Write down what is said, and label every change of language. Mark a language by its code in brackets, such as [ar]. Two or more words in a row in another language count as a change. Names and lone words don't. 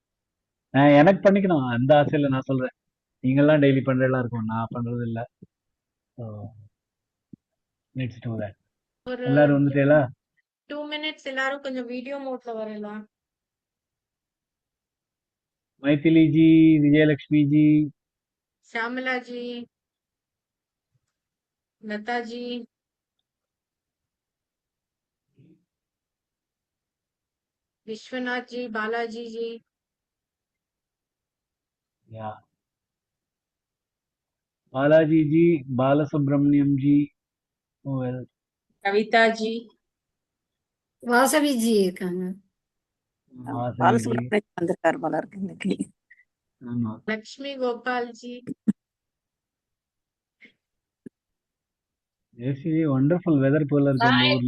[ta] எனக்கு பண்ணிக்கணும் அந்த ஆசையில நான் சொல்றேன். நீங்கெல்லாம் டெய்லி பண்றதெல்லாம் இருக்கும், நான் பண்றது இல்லை. [en] Let's do that. [ta] ஒரு எல்லாரும் வந்துட்டீங்களா? 2 minutes எல்லாரும் கொஞ்சம் வீடியோ மோட்ல வரலாம். மைதிலி ஜி, விஜயலட்சுமி ஜி, श्यामला जी, लता जी, विश्वनाथ जी, बालाजी जी, या बालाजी जी, बालसुब्रमण्यम जी, well, கவிதா ஜி, வாசவி ஜி இருக்காங்க. வாசவி जी, பாலசுப்ரமணியம் வந்திருக்காரு போல இருக்கு இன்னைக்கு. ஆமா. லக்ஷ்மி கோபால் ஜி, ஜெயஸ்ரீ [en] wonderful weather [ta] போல இருக்கு உங்க ஊர்ல.